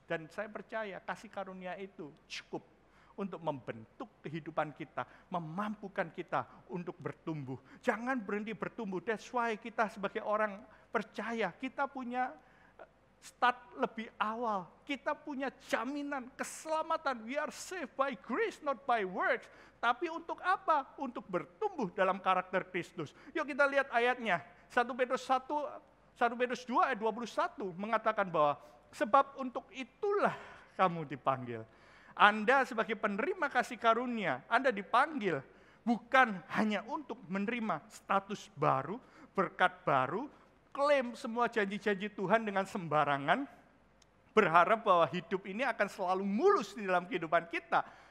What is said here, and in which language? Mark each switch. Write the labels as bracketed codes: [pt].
[id] Dan saya percaya kasih karunia itu cukup untuk membentuk kehidupan kita, memampukan kita untuk bertumbuh. Jangan berhenti bertumbuh. [en] That's why [id] kita sebagai orang percaya, kita punya start lebih awal. Kita punya jaminan keselamatan. [en] We are saved by grace, not by works. [id] Tapi untuk apa? Untuk bertumbuh dalam karakter Kristus. Yuk kita lihat ayatnya. 1 Petrus 1 1 Petrus 2 ayat 21 mengatakan bahwa sebab untuk itulah kamu dipanggil. Anda sebagai penerima kasih karunia, Anda dipanggil bukan hanya untuk menerima status baru, berkat baru, klaim semua janji-janji Tuhan dengan sembarangan, berharap bahwa hidup ini akan selalu mulus di dalam kehidupan kita.